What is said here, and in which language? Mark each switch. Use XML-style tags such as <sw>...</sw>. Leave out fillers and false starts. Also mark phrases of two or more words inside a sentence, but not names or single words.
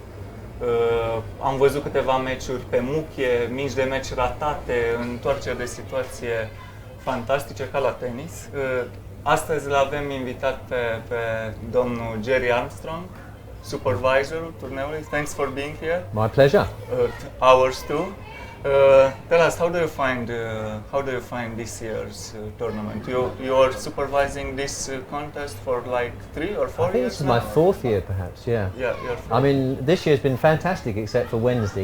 <ro>Am văzut câteva meciuri pe muchie, mici de meci ratate, întoarceri de situație fantastice ca la tenis. Astăzi l-avem invitat pe domnul Gerry Armstrong, supervisorul turneului.</ro> <en>Thanks for being here. My pleasure. Ours too. Tell us, how do you find this year's tournament? You are supervising this contest for like 3 or 4 I think years this is now? my 4th year, perhaps. Yeah. Yeah, you're I mean, this year's been fantastic, except for Wednesday.</en>